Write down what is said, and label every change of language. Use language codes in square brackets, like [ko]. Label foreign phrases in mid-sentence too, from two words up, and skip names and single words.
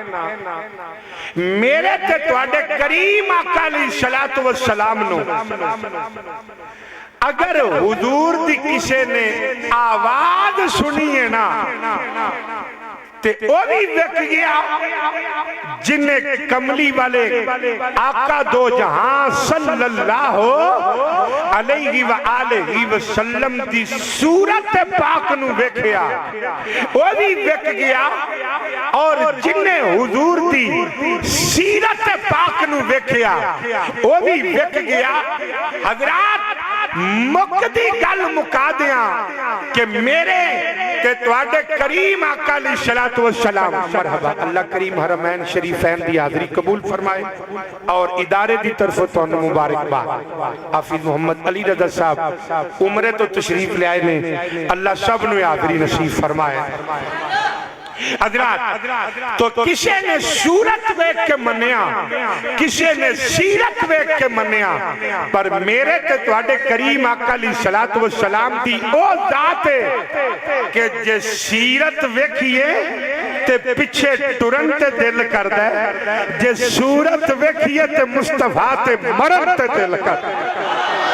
[pa] میرے تے تہاڈے کریم آقا [ar] عليه الصلاة والسلام [pa] نوں اگر حضور دی کسے نے آواز سنی ہے نا تے او بھی وک گیا جنہاں کملی والے آقا دو جہاں [ar] صلى الله عليه وآله وسلم [pa] دی صورت پاک نوں ویکھیا او بھی وک گیا اور جنہاں حضور دی سیرت پاک نوں ویکھیا او بھی وک گیا. حضرات مکدی گل مکا دیاں کہ میرے تے تہاڈے کریم آقا [ar] عليه الصلاة والسلام مرحبا [pa] اللہ کریم حرمین شریفین دی حاضری قبول فرمائے اور ادارے دی طرف توں مبارکباد. حافظ محمد علی رضا صاحب عمرے توں تشریف لے آئے نے اللہ سب نوں حاضری نصیب فرمائے. حضرات تو کسی نے صورت ویکھ کے منیا کسی نے سیرت ویکھ کے منیا پر میرے تے تہاڈے کریم آقا [ar] عليه الصلاة والسلام [pa] دی او ذات ہے کہ جے سیرت ویکھئے تے پچھے ٹرن تے دل کردا ہے جے صورت ویکھئے تے مصطفیٰ تے مرن تے دل کردا ہے.